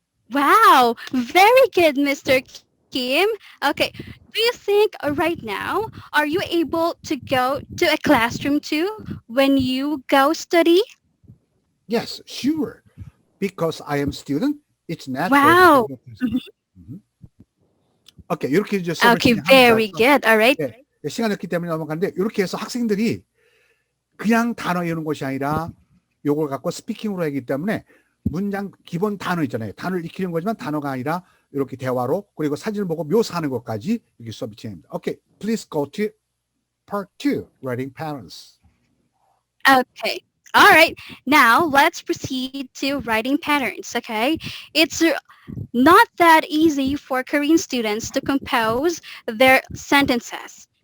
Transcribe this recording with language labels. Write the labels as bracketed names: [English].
[English] Wow, very good, Mr. Kim. Okay, do you think right now, are you able to go to a classroom too when you go study? Yes, sure. Because I am student, it's natural. Wow. [Korean] 오케이, 이렇게 이제 수업을 [English] Okay, [Korean] 진행합니다. [English] very good. All right. [Korean] 네, 시간이 없기 때문에 넘어가는데 이렇게 해서 학생들이 그냥 단어 외우는 것이 아니라 요걸 갖고 스피킹으로 하기 때문에 문장 기본 단어 있잖아요. 단어를 익히는 거지만 단어가 아니라 이렇게 대화로 그리고 사진을 보고 묘사하는 것까지 이렇게 수업이 진행됩니다. [English] Okay, please go to part 2, writing patterns. Okay. All right. Now let's proceed to writing patterns. Okay. It's not that easy for Korean students to compose their sentences.